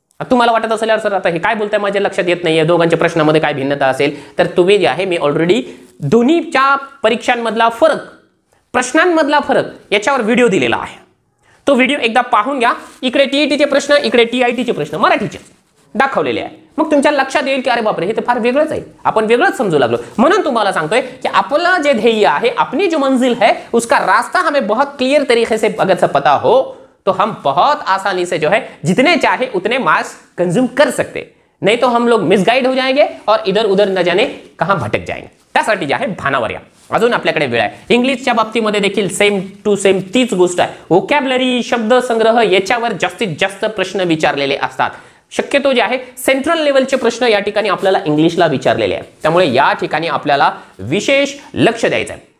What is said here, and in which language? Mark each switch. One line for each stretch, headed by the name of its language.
Marathi: तुम्हाला वाटत असेल सर आता हे काय बोलताय माझ्या लक्षात येत नाहीये, दोघांच्या प्रश्नामध्ये काय भिन्नता असेल, तर तुम्ही जे आहे मी ऑलरेडी दोन्हीच्या परीक्षांमधला फरक, प्रश्नांमधला फरक याच्यावर व्हिडिओ दिलेला आहे. तो व्हिडिओ एकदा पाहून घ्या. इकडे टीईटीचे प्रश्न, इकडे TITचे प्रश्न मराठीचे दाखवलेले आहे. मग तुमच्या लक्षात येईल की अरे बापरे हे तर फार वेगळंच आहे, आपण वेगळंच समजू लागलो. म्हणून तुम्हाला सांगतोय की आपलं जे ध्येय आहे,
Hindi: अपनी जो मंजिल है उसका रास्ता हमें बहुत क्लियर तरीके से अगर से पता हो तो हम बहुत आसानी से जो है जितने चाहे उतने मार्क्स कंज्यूम कर सकते, नहीं तो हम लोग मिसगाइड हो जाएंगे और इधर उधर न जाने कहां भटक जाएंगे.
Marathi: त्यासाठी जे आहे भानावर या. अजून आपल्याकडे वेळ आहे. इंग्लिशच्या बाबतीमध्ये देखील सेम टू सेम तीच गोष्ट आहे. व्होकॅब्युलरी, शब्दसंग्रह याच्यावर जास्तीत जास्त प्रश्न विचारलेले असतात. शक्यतो जे आहे सेंट्रल लेवलचे प्रश्न या ठिकाणी आपल्याला इंग्लिशला विचारलेले आहे. त्यामुळे या ठिकाणी आपल्याला विशेष लक्ष द्यायचं आहे.